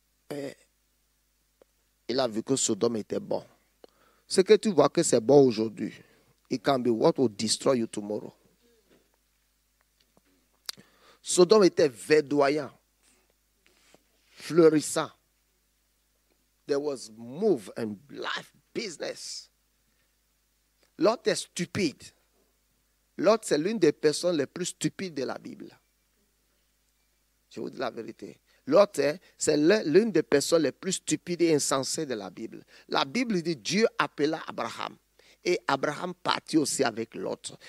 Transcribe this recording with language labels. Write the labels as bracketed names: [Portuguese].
[French] Et il a vu que Sodome était bon. Ce que tu vois que c'est bon aujourd'hui, [English] it can be what will destroy you tomorrow. [French] Sodome était verdoyant, fleurissant. [English] There was move and life, business. [French] L'autre est stupide. L'autre, c'est l'une des personnes les plus stupides de la Bible. Je vous dis la vérité. L'autre, c'est l'une des personnes les plus stupides et insensées de la Bible. La Bible dit Dieu appela Abraham. Et Abraham partit aussi avec l'autre.